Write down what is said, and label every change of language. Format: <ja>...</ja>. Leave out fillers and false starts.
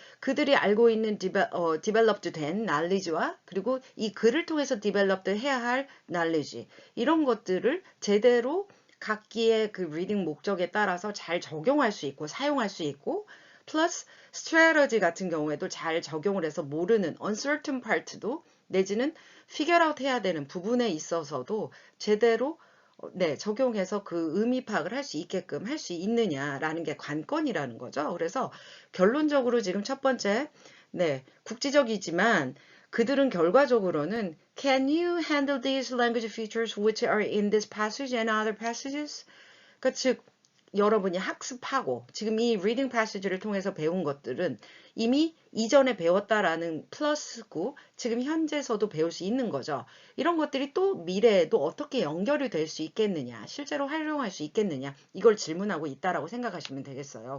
<ko>그들이 알고 있는 디벨롭드 된 knowledge와 그리고 이 글을 통해서 디벨롭드 해야 할 knowledge 이런 것들을 제대로 각기의 그 리딩 목적에 따라서 잘 적용할 수 있고 사용할 수 있고 플러스 strategy 같은 경우에도 잘 적용을 해서 모르는 uncertain part도 내지는 figure out 해야 되는 부분에 있어서도 제대로 네, 적용해서 그 의미 파악을 할 수 있게끔 할 수 있느냐라는 게 관건이라는 거죠. 그래서 결론적으로 지금 첫 번째, 네, 국지적이지만 그들은 결과적으로는</ko> <en>Can you handle these language features which are in this passage and other passages?</en> <ko>그러니까 즉 여러분이 학습하고 지금 이 리딩 패시지를 통해서 배운 것들은 이미 이전에 배웠다라는 플러스고 지금 현재서도 배울 수 있는 거죠. 이런 것들이 또 미래에도 어떻게 연결이 될 수 있겠느냐, 실제로 활용할 수 있겠느냐, 이걸 질문하고 있다라고 생각하시면 되겠어요.</ko>